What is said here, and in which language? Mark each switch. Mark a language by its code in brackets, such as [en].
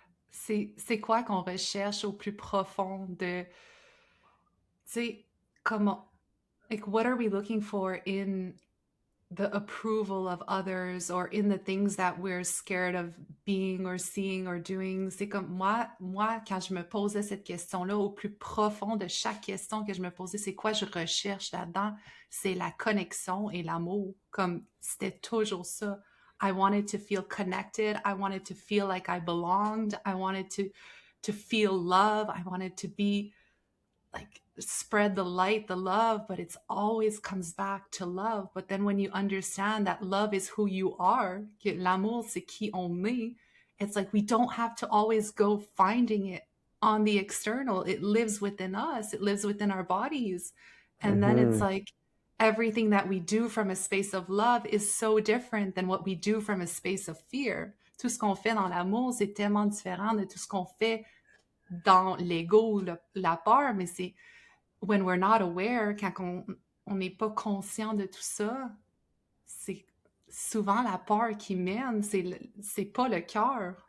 [fr] C'est quoi qu'on recherche au plus profond de, tu sais, comment, [en] like, what are we looking for in the approval of others or in the things that we're scared of being or seeing or doing? [fr] C'est comme moi, quand je me posais cette question-là, au plus profond de chaque question que je me posais, c'est quoi je recherche là-dedans? C'est la connexion et l'amour. Comme c'était toujours ça. [en] I wanted to feel connected. I wanted to feel like I belonged. I wanted to feel love. I wanted to be like spread the light, the love, but it's always comes back to love. But then when you understand that love is who you are, [fr] que l'amour c'est qui on est, [en] it's like we don't have to always go finding it on the external. It lives within us. It lives within our bodies. And then it's Mhm. like everything that we do from a space of love is so different than what we do from a space of fear. [fr] Tout ce qu'on fait dans l'amour, c'est tellement différent de tout ce qu'on fait dans l'ego, la peur, mais c'est [en] when we're not aware, [fr] quand on n'est pas conscient de tout ça, c'est souvent la peur qui mène, c'est pas le cœur.